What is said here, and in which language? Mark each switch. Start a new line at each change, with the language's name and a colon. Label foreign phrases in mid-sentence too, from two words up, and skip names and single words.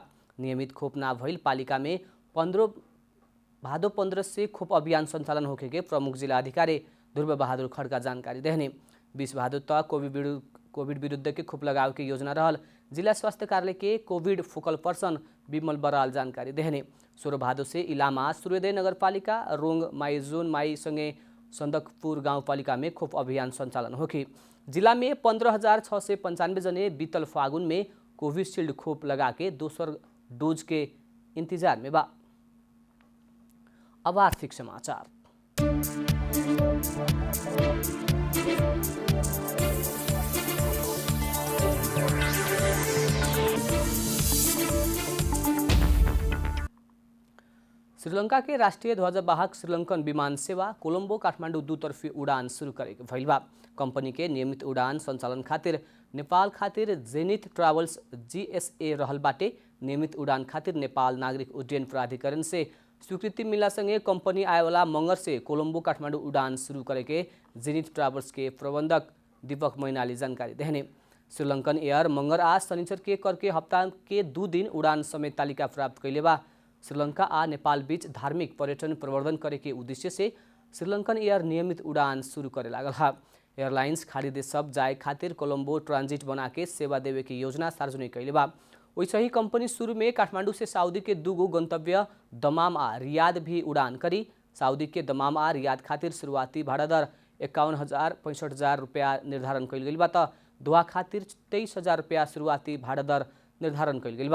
Bhojpuri: नियमित खोप ना भइल पालिका में भादो 15 से खोप अभियान संचालन होके के प्रमुख जिला अधिकारी ध्रुव बहादुर खड्का जानकारी देहने। 20 भादो तक कोविड विरुद्ध के खोप लगाव के योजना रहल जिला स्वास्थ्य कार्यालय के कोविड फोकल पर्सन विमल बराल जानकारी देहने। 16 भादो से इलामा सूर्योदय नगरपालिका रोंग माई जोन माई सँगै सन्दकपुर गाउँपालिका में खोप अभियान संचालन होगी। जिला में 15,695 जने बीतल फागुन में कोविशील्ड खोप लगा के दोसर डोज के इंतजार में बा। अब आर्थिक समाचार। श्रीलंका के राष्ट्रीय ध्वजवाहक श्रीलंकन विमान सेवा कोलंबो काठमाडौँ दुतर्फी उडान शुरू करेको भइल बा। कंपनी के नियमित उडान संचालन खातिर नेपाल खातिर जेनिथ ट्राभल्स जीएसए रहल बाटे। नियमित उडान खातिर नेपाल नागरिक उड्डयन प्राधिकरण से स्वीकृति मिललासँगै कंपनी आएवाला मंगर से कोलंबो काठमाडौँ उडान शुरू करेके जेनिथ ट्राभल्स के प्रबंधक दीपक मैनाली जानकारी देहने। श्रीलंकन एयर मंगर आज शनिचर के करके हफ्ता के 2 दिन उडान समेत तालिका प्राप्त कैले बा। श्रीलंका आ नेपाल बीच धार्मिक पर्यटन प्रवर्धन करे के उद्देश्य से श्रीलंकन एयर नियमित उडान शुरू करे लागल है। एयरलाइंस खाड़ी देश सब जाए खातिर कोलंबो ट्रांजिट बना के सेवा देवे की योजना सार्वजनिक कैले बा। वैसे ही कंपनी शुरू में काठमांडू से सऊदी के 2 गंतव्य दमाम आ रियाद भी उडान करी। सऊदी के दमाम आ रियाद खातिर शुरुआती भाड़ा दर 51,000-65,000 रुपया निर्धारण कैल गई बा त दोहा खातिर 23,000 रुपया शुरुआती भाड़ा दर निर्धारण कैल गई बा।